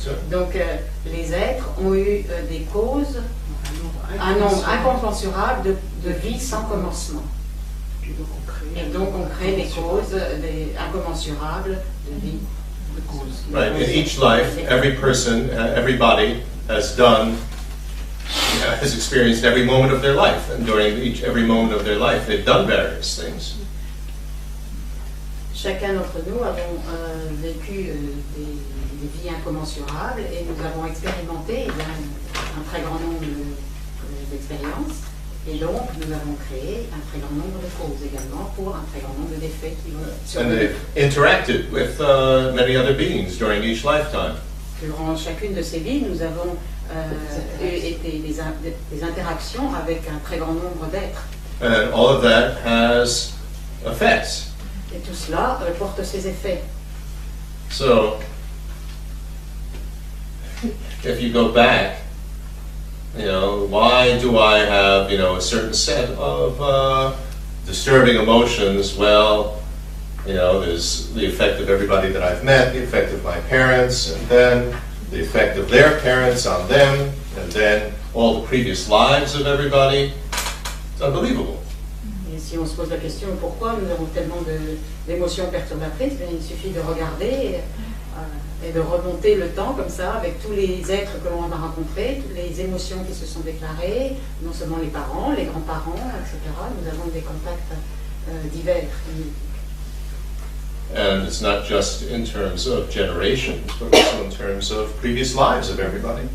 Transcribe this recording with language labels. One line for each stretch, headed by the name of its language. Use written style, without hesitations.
French: Donc les êtres ont eu des causes, un nombre incommensurable de vies sans commencement. Et donc on crée des causes incommensurables de vie.
English: Right, in each life, every person, everybody has done, has experienced every moment of their life, and during every moment of their life, they've done various things.
French: Chacun d'entre nous avons vécu des vies incommensurables et nous avons expérimenté un très grand nombre d'expériences. Et donc, nous avons créé un très grand nombre de causes également pour un très grand nombre d'effets qui vont
English: And they've interacted with many other beings during each lifetime.
French: Durant chacune de ces vies, nous avons été des interactions avec un très grand nombre d'êtres.
English: And all of that has effects.
French: Et tout cela porte ses effets.
English: So, if you go back, why do I have, a certain set of disturbing emotions? Well, there's the effect of everybody that I've met, the effect of my parents, and then the effect of their parents on them, and then all the previous lives of everybody. It's unbelievable.
French: Et si on se pose la question pourquoi nous avons tellement d'émotions perturbatrices, il suffit de regarder et de remonter le temps comme ça avec tous les êtres que l'on a rencontrés, toutes les émotions qui se sont déclarées, non seulement les parents, les grands-parents, etc. Nous avons des contacts divers.
English: And it's not just in terms of generations, but also in terms of previous lives of everybody.